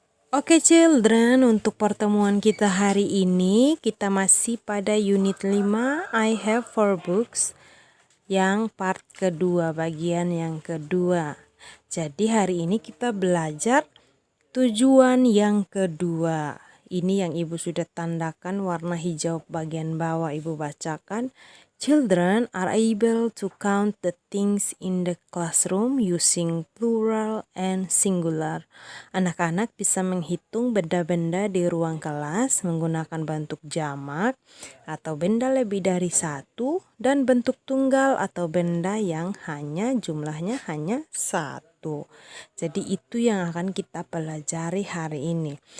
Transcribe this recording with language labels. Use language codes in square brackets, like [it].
[id] Oke children, untuk pertemuan kita hari ini, kita masih pada unit 5, I have 4 books, yang part kedua, bagian yang kedua. Jadi hari ini kita belajar tujuan yang kedua. Ini yang ibu sudah tandakan warna hijau bagian bawah, ibu bacakan. [en] Children are able to count the things in the classroom using plural and singular. [id] Anak-anak bisa menghitung benda-benda di ruang kelas menggunakan bentuk jamak atau benda lebih dari satu, dan bentuk tunggal atau benda yang hanya jumlahnya hanya satu. Jadi itu yang akan kita pelajari hari ini.